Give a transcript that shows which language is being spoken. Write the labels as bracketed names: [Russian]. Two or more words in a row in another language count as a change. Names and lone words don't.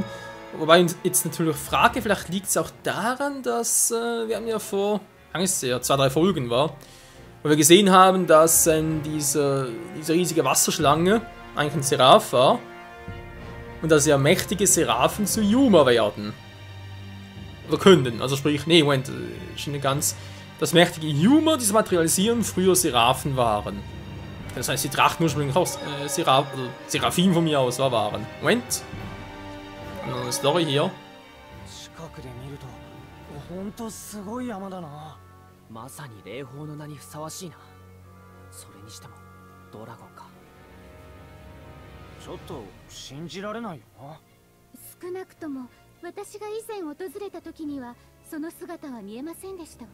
[German] Wobei ich jetzt natürlich frage, vielleicht liegt es auch daran, dass wir haben ja vor, Angst ja, 2-3 Folgen war, wo wir gesehen haben, dass diese riesige Wasserschlange eigentlich ein Seraph war und dass ja mächtige Seraphen zu Yuma werden. Oder können, also sprich, nee, Moment, schon nicht ganz, dass mächtige Yuma, die sich materialisieren, früher Seraphen waren. Das heißt, die Drachen ursprünglich auch Seraphim von mir aus waren. Moment. Eine Story hier. [Japanese] 近くで見ると本当すごい山だな。まさに霊峰の名にふさわしいな。それにしてもドラゴンか。ちょっと信じられないよな。少なくとも私が以前訪れた時にはその姿は見えませんでしたわ。